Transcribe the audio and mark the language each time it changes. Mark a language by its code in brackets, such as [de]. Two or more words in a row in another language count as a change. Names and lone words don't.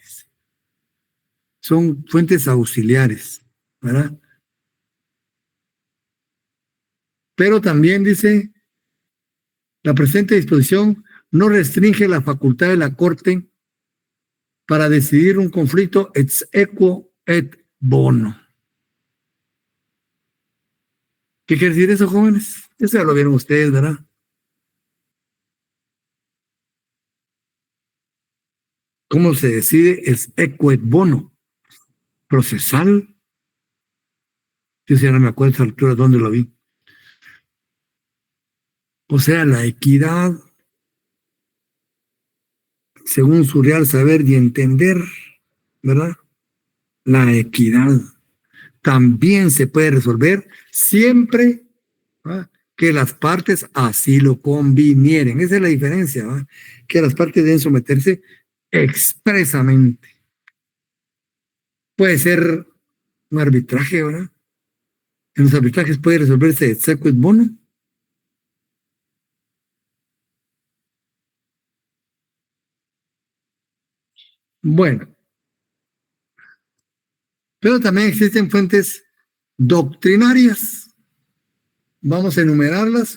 [es] Son fuentes auxiliares, ¿verdad? Pero también dice, la presente disposición no restringe la facultad de la Corte para decidir un conflicto [la] ex equo et bono. [es] ¿Qué quiere decir eso, jóvenes? Eso ya lo vieron ustedes, ¿verdad? ¿Cómo se decide [la] ex equo et bono? [es] Procesal. Yo ya no me acuerdo a esa altura dónde lo vi. O sea, la equidad, según su real saber y entender, ¿verdad? La equidad también se puede resolver siempre, ¿verdad?, que las partes así lo convinieren. Esa es la diferencia, ¿verdad? Que las partes deben someterse expresamente. Puede ser un arbitraje, ¿verdad? En los arbitrajes puede resolverse [la] ex equo et bono. [es] Bueno, pero también existen fuentes doctrinarias. Vamos a enumerarlas.